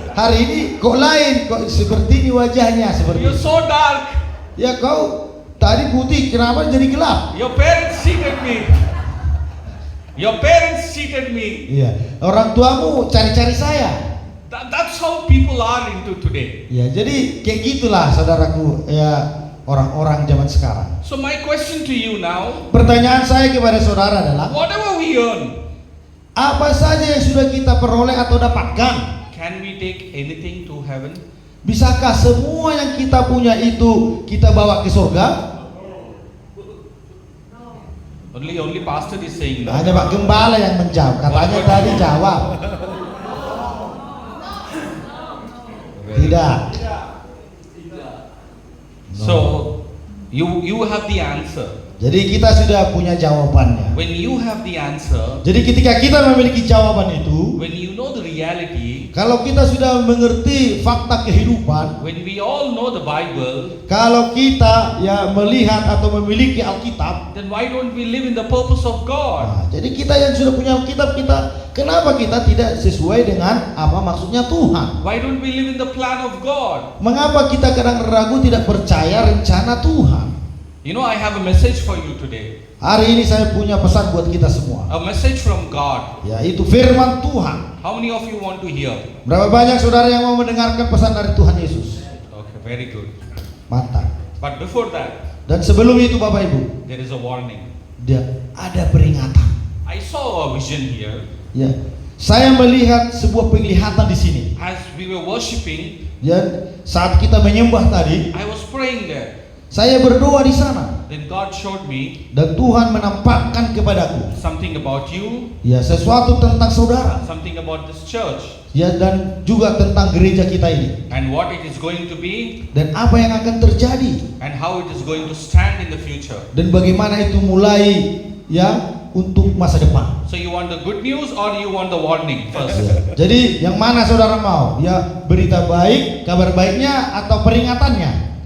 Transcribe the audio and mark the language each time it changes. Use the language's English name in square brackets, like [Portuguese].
[Indonesian] Hari ini kok lain, kok seperti ini wajahnya seperti [English] You're [Indonesian] ini. [English] so dark. [Indonesian] Ya kau tadi putih, kenapa jadi gelap? [English] Your parents cheated me. Your parents cheated me. [Indonesian] Iya, orang tuamu cari-cari saya. [English] That's how people are into today. [Indonesian] Ya, jadi kayak gitulah saudaraku, ya orang-orang zaman sekarang. [English] So my question to you now, [Indonesian] Pertanyaan saya kepada saudara adalah, [English] whatever we earn, [Indonesian] apa saja yang sudah kita peroleh atau dapatkan? [English] can we take anything to heaven? [Indonesian] Bisakah semua yang kita punya itu kita bawa ke surga? [English] Only pastor is saying that. [Indonesian] Hanya Pak Gembala yang menjawab. Katanya tadi jawab. Tidak. [English] So you have the answer. [Indonesian] Jadi kita sudah punya jawabannya. [English] When you have the answer, [Indonesian] Jadi ketika kita memiliki jawaban itu, [English] when you know the reality, [Indonesian] kalau kita sudah mengerti fakta kehidupan, [English] when we all know the Bible, [Indonesian] kalau kita ya melihat atau memiliki Alkitab, [English] then why don't we live in the purpose of God? [Indonesian] nah, jadi kita yang sudah punya Alkitab, kenapa kita tidak sesuai dengan apa maksudnya Tuhan? [English] Why don't we live in the plan of God? [Indonesian] Mengapa kita kadang ragu tidak percaya rencana Tuhan? [English] You know, I have a message for you today. [Indonesian] Hari ini saya punya pesan buat kita semua, [English] A message from God. [Indonesian] yaitu firman Tuhan. [English] How many of you want to hear? [Indonesian] Berapa banyak saudara yang mau mendengarkan pesan dari Tuhan Yesus? [English] Okay, very good. [Indonesian] Mantap. [English] But before that, [Indonesian] Dan sebelum itu Bapak Ibu, [English] there is a warning. [Indonesian] dia ada peringatan. [English] I saw a vision here [Indonesian] Ya, saya melihat sebuah penglihatan di sini. [English] as we were worshiping. [Indonesian] Ya, saat kita menyembah tadi, [English] I was praying there. [Indonesian] saya berdoa di sana [English] Then God showed me [Indonesian] dan Tuhan menampakkan kepadaku [English] something about you, [Indonesian] ya sesuatu tentang saudara, [English] something about this church, [Indonesian] ya dan juga tentang gereja kita ini, [English] and what it is going to be, [Indonesian] dan apa yang akan terjadi [English] and how it is going to stand in the future. [Indonesian] dan bagaimana itu mulai ya untuk masa depan. [English] So you want the good news or you want the warning first? [Indonesian] Jadi yang mana saudara mau? Ya berita baik, kabar baiknya atau peringatannya?